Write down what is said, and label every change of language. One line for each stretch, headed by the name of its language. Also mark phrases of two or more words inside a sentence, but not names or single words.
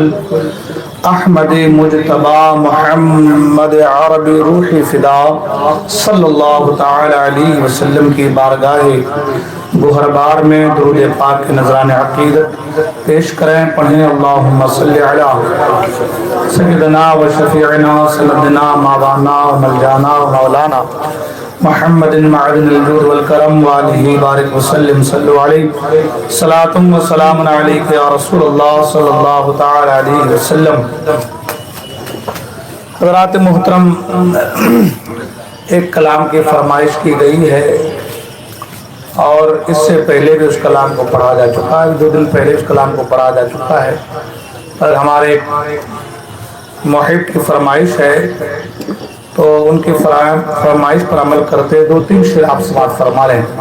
Urdu: احمد مجتبی، محمد عربی روح فدا
Arabic: صلی اللہ تعالی علیہ وسلم
Urdu: کی بارگاہ گہربار میں درود پاک کے نذران عقیدت پیش کریں، پڑھیں
Arabic: اللہم صلی علی سیدنا و شفیعنا سندنا مولانا و ملجانا و مولانا محمد معدن الجود والکرم وآلہ بارک وسلم صلو علیہ صلاة و سلام علیک یا رسول اللہ صلی اللہ تعالی علیہ وسلم۔
Urdu: حضرات محترم، ایک کلام کی فرمائش کی گئی ہے اور اس سے پہلے بھی اس کلام کو پڑھا جا چکا ہے، 2 دن پہلے اس کلام کو پڑھا جا چکا ہے، اور ہمارے محب کی فرمائش ہے تو ان کی فرمائش پر عمل کرتے 2-3 شعر آپ سماعت فرما لیں۔